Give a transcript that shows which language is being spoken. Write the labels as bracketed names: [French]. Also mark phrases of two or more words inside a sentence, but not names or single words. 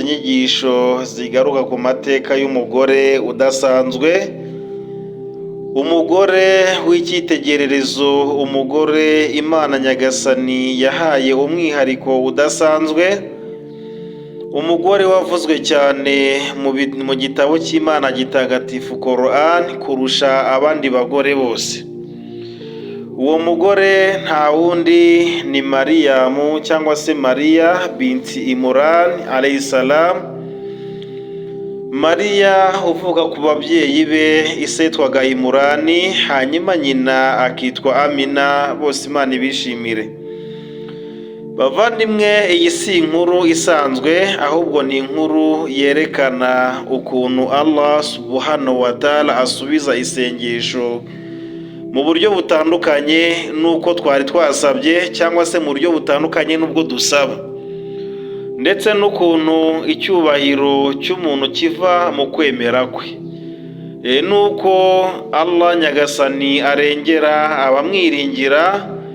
[Kinyarwanda] nyigisho zigaruka ku mateka y'umugore udasanzwe, umugore w'icyitegererezo, umugore Imana Nyagasani yahaye umwihariko udasanzwe, umugore wavuzwe cyane mu gitabo cy'Imana gitagatifu Quran kurusha abandi bagore bose. Uwo mugore nta wundi ni Mariyamu cyangwa se Mariya binti Imran [Arabic] عليه السلام. [Kinyarwanda] Mariya uvuga ku babyeyi be, ise yitwaga Imurani, hanyuma nyina akitwa Amina, bose Imana ibishimire. Bavandimwe, iyi si inkuru isanzwe, ahubwo ni inkuru yerekana ukuntu Allah [Arabic] سبحانه وتعالى [Kinyarwanda] asubiza isengesho mu buryo butandukanye n'uko twari twasabye, cyangwa se mu buryo butandukanye n'ubwo dusaba, ndetse n'ukuntu icyubahiro cy'umuntu kiva mu kwemera kwe, n'uko Allah Nyagasani arengera abamwiringira,